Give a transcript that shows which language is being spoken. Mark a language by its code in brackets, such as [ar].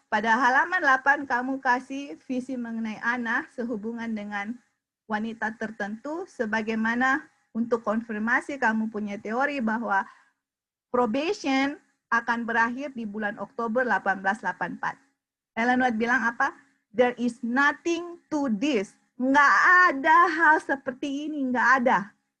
[id] pada halaman 8 kamu kasih visi mengenai anak sehubungan dengan wanita tertentu, sebagaimana untuk konfirmasi kamu punya teori bahwa probation akan berakhir di bulan Oktober 1884. Ellen White bilang apa? [en] There is nothing to this. [id] Nggak ada hal seperti ini, nggak ada.